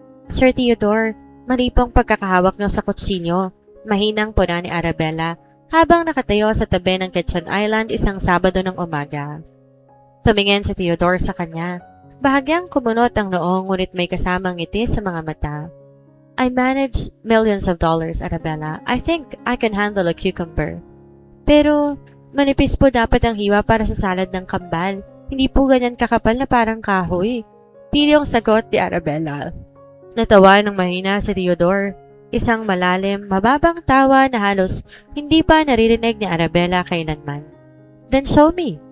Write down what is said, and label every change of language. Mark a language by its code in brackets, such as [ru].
[tl] Sir Theodore, mali pong pagkakahawak niyo sa kutsilyo, mahinang puna ni Arabella habang nakatayo sa tabi ng kitchen island isang Sabado ng umaga. Tumingin si Theodore sa kanya. Bahagyang kumunot ang noong ngunit may kasamang ngiti sa mga mata. [en] I manage millions of dollars, Arabella. I think I can handle a cucumber. [tl] Pero manipis po dapat ang hiwa para sa salad ng kambal. Hindi po ganyan kakapal na parang kahoy. Pilyong sagot ni Arabella. Natawa ng mahina si Theodore. Isang malalim, mababang tawa na halos hindi pa naririnig ni Arabella kailanman. [en] Then show me.